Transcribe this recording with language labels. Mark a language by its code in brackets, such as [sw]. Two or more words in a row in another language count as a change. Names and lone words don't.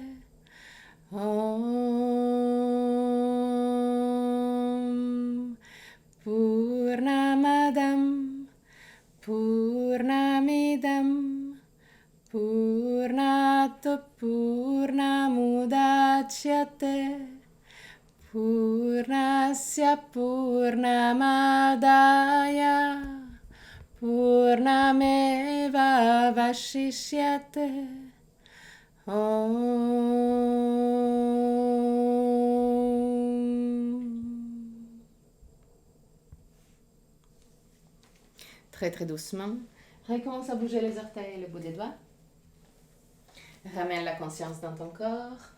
[sa] ॐ पूर्णमदं पूर्णमिदं पूर्णात् पूर्णमुदच्यते पूर्णस्य पूर्णमादाय पूर्णमेव वशिष्यते [fr] Très très doucement, recommence à bouger les orteils et le bout des doigts. Ramène la conscience dans ton corps.